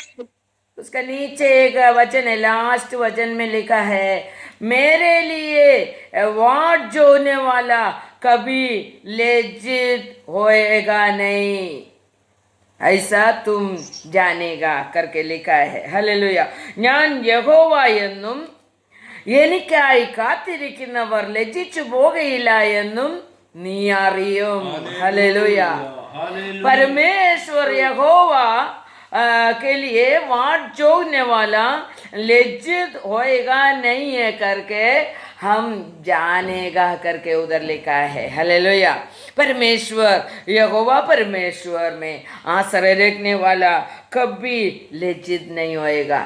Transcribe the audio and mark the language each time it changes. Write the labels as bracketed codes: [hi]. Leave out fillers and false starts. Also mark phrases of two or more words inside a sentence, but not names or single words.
[hi] उसका नीचे एक वचन है, लास्ट वचन में लिखा है मेरे लिए वाट जोने वाला कभी लज्जित होएगा नहीं, ऐसा तुम जानेगा करके लिखा है. [ml] ഹല്ലേലൂയ. ഞാൻ യഹോവ എന്നും എനിക്കായി കാത്തിരിക്കുന്നവർ ലജ്ജിച്ചു പോകയില്ല എന്നും നീ അറിയും. ഹല്ലേലൂയ. [hi] परमेश्वर यहोवा के लिए वाट जोगने वाला लज्जित होएगा नहीं है करके हम जानेगा करके उधर लिखा है। हालेलुया। परमेश्वर यहोवा परमेश्वर में आश्रय रखने वाला कभी लज्जित नहीं होएगा।